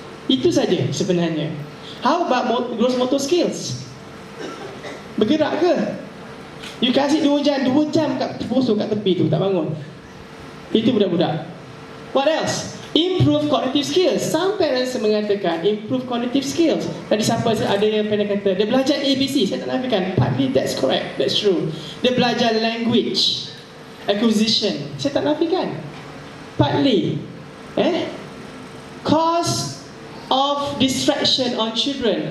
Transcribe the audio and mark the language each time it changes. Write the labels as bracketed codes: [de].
[ms] Itu saja sebenarnya. [en] How about gross motor skills? [ms] Bergerak ke? You kasih 2 jam kat bosok kat tepi tu, tak bangun. Itu budak-budak. [en] What else? Improve cognitive skills. Some parents [ms] mengatakan [en] improve cognitive skills. [ms] Tadi siapa ada yang pernah kata dia belajar ABC. Saya tak nafikan. [en] Partly that's correct, that's true. [ms] Dia belajar [en] language acquisition. [ms] Saya tak nafikan. [en] Partly. Cause of distraction on children.